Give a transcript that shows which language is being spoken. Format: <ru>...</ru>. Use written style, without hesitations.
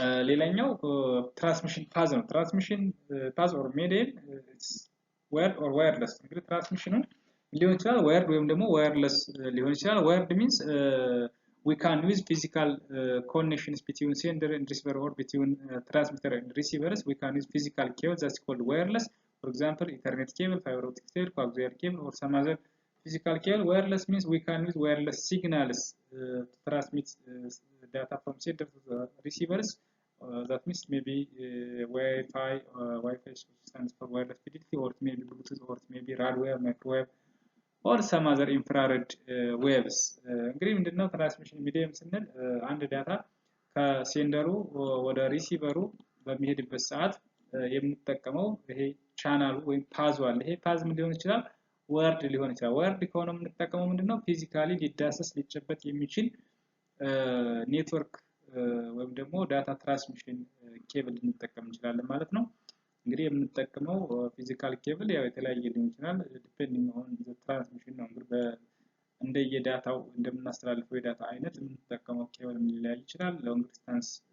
<am>ሌላኛው ትራንስሚሽን ፓዝ ነው። ትራንስሚሽን ፓዝ ኦር ሚዲየም ዋየርድ ኦር ዋየርለስ። እንግዲህ ትራንስሚሽኑ ሊሆን ይችላል ዋየርድ ወይም ደግሞ ዋየርለስ ሊሆን ይችላል። ዋየርድ ሚንስ</am> <en>we can use physical connections between sender and receiver, or between transmitter and receivers. We can use physical cable that's called wireless. For example, Ethernet cable, fiber optic cable, coaxial cable, or some other physical cable. Wireless means we can use wireless signals to transmit data from sender to the receivers. That means maybe Wi-Fi, Wi-Fi stands for wireless fidelity, or it may be Bluetooth, or it may be Radwave, microwave, or some other infrared waves.</en> <am>እንግዲህ ምንድነው ትራንስሚሽን ሚዲየም ስንል አንድ ዳታ ከሴንደሩ ወደ ሪሲቨሩ በሚሄድበት ሰዓት የምንጠቀመው ይሄ ቻናሉ ወይም ፓዙ አለ። ይሄ ፓዝ ምን ሊሆን ይችላል? ወርድ ሊሆን ይችላል። ወርድ ከሆነ የምንጠቀመው ምንድነው ፊዚካሊ ሊዳሰስ ሊጨበጥ የሚችል ኔትወርክ ወይም ደግሞ ዳታ ትራንስሚሽን ኬብል ልንጠቀም እንችላለን ማለት ነው። እንግዲህ የምንጠቀመው ፊዚካል ኬብል ያው የተለያየ ሊሆን ይችላል ዲፔንዲንግ ኦን ዘ ትራንስሚሽን ነው። እንግዲህ እንደየዳታው እንደምናስተላልፈው የዳታ አይነት የምንጠቀመው ኬብል ሊለያይ ይችላል። ሎንግ ዲስታንስ</am>